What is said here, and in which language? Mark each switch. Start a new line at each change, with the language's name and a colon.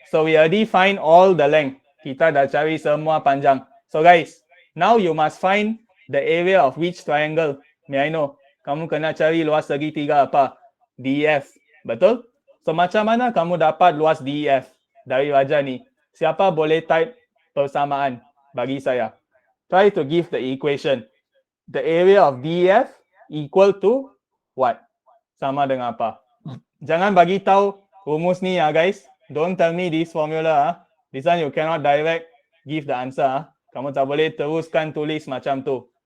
English: So we already find all the length.
Malay: Kita dah cari semua panjang.
English: So guys, now you must find the area of which triangle. May I know?
Malay: Kamu kena cari luas segitiga apa? DEF. Betul? So macam mana kamu dapat luas DEF dari wajah ni? Siapa boleh type persamaan bagi saya?
English: Try to give the equation. The area of DEF equal to what?
Malay: Sama dengan apa? Jangan bagi tahu rumus ni guys.
English: Don't tell me this formula. This one you cannot direct give the answer.
Malay: Kamu tak boleh teruskan tulis macam tu.